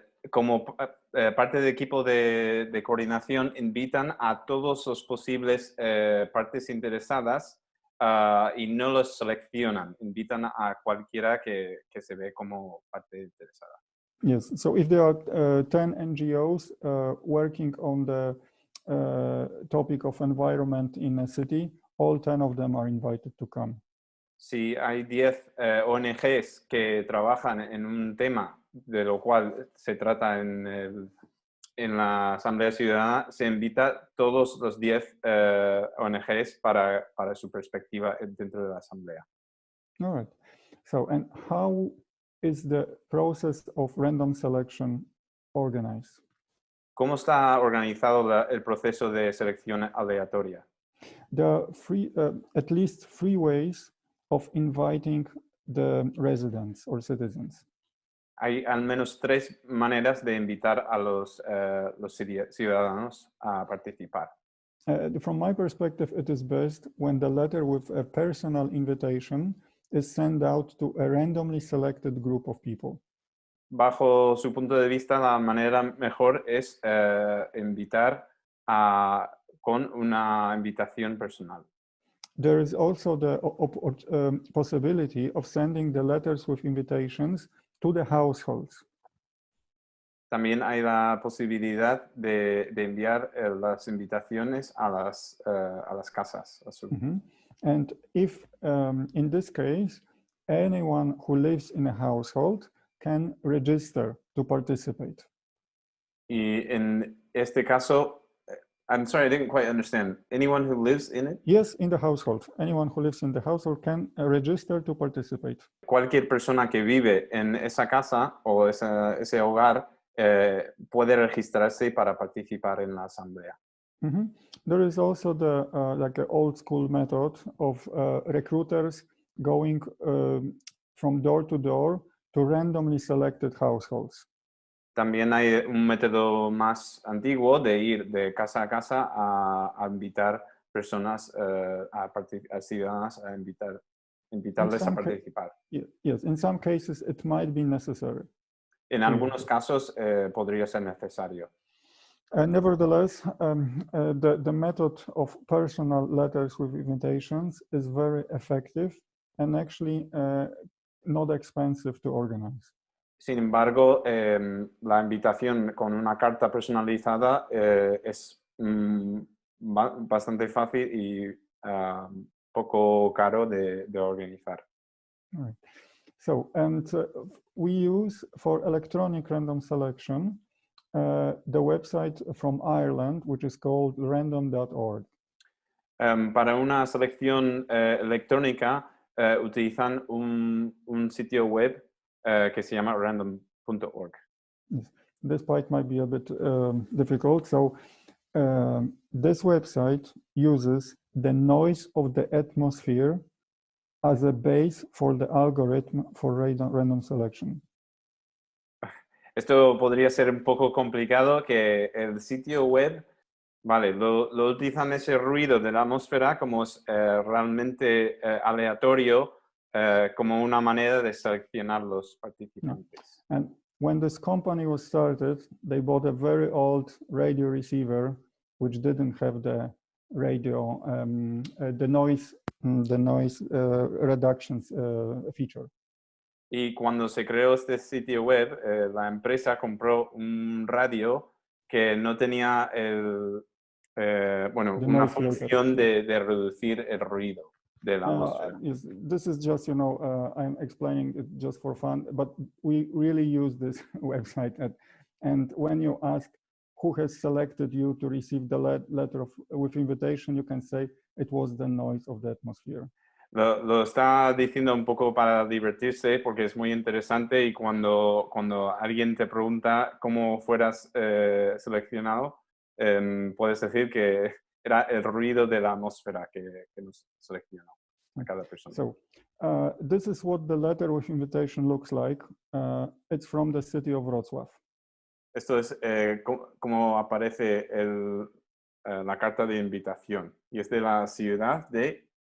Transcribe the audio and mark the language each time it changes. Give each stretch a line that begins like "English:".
Spanish: Como parte del equipo de coordinación, invitan a todos los posibles partes interesadas y no los seleccionan. Invitan a cualquiera que se ve como parte interesada.
English: Yes, so if there are 10 NGOs working on the topic of environment in a city, all 10 of them are invited to come.
Spanish: Si hay 10 ONGs que trabajan en un tema de lo cual se trata en la Asamblea Ciudadana, se invita todos los 10 ONGs para su perspectiva dentro de la Asamblea.
English: All right. So, and how is the process of random selection organized?
Spanish: ¿Cómo está organizado el proceso de selección aleatoria?
English: There are at least three ways of inviting the residents or citizens.
Spanish: Hay al menos 3 maneras de invitar a los ciudadanos a participar.
English: From my perspective, it is best when the letter with a personal invitation is sent out to a randomly selected group of people.
Spanish: Bajo su punto de vista, la manera mejor es invitar con una invitación personal.
English: There is also the possibility of sending the letters with invitations to the households.
Spanish: También hay la posibilidad de enviar las invitaciones a las casas. Mm-hmm.
English: And if, in this case, anyone who lives in a household can register to participate.
Spanish: Y en este caso,
English: I'm sorry, I didn't quite understand. Anyone who lives in it? Yes, in the household. Anyone who lives in the household can register to participate.
Spanish: Cualquier persona que vive en esa casa o ese hogar puede registrarse para participar en la asamblea. Mm-hmm.
English: There is also the like an old school method of recruiters going from door to door to randomly selected households.
Spanish: También hay un método más antiguo de ir de casa a casa a invitar personas, a ciudadanos, a invitarles a participar.
English: Yes, in some cases it might be necessary.
Spanish: En algunos casos podría ser necesario.
English: Nevertheless, the method of personal letters with invitations is very effective and actually not expensive to organize.
Spanish: Sin embargo, la invitación con una carta personalizada es bastante fácil y poco caro de organizar.
English: All right. So, and we use for electronic random selection the website from Ireland, which is called random.org.
Spanish: Para una selección electrónica utilizan un sitio web que se llama random.org.
English: Yes. This part might be a bit difficult. So this website uses the noise of the atmosphere as a base for the algorithm for random selection.
Spanish: Esto podría ser un poco complicado, que el sitio web, vale, lo utilizan ese ruido de la atmósfera como es realmente aleatorio, como una manera de seleccionar los participantes.
English: And when this company was started, they bought a very old radio receiver, which didn't have the radio, the noise reductions feature.
Spanish: Y cuando se creó este sitio web, la empresa compró un radio que no tenía una función de reducir el ruido de la atmósfera.
English: Yes, this is just, I'm explaining it just for fun, but we really use this website. And when you ask who has selected you to receive the letter with invitation, you can say it was the noise of the atmosphere.
Spanish: Lo está diciendo un poco para divertirse porque es muy interesante y cuando alguien te pregunta cómo fueras seleccionado, puedes decir que era el ruido de la atmósfera que nos seleccionó a cada persona.
English: So this is what the letter with invitation looks like. It's from the city of Wrocław.
Spanish: Esto es como aparece la carta de invitación y es de la ciudad de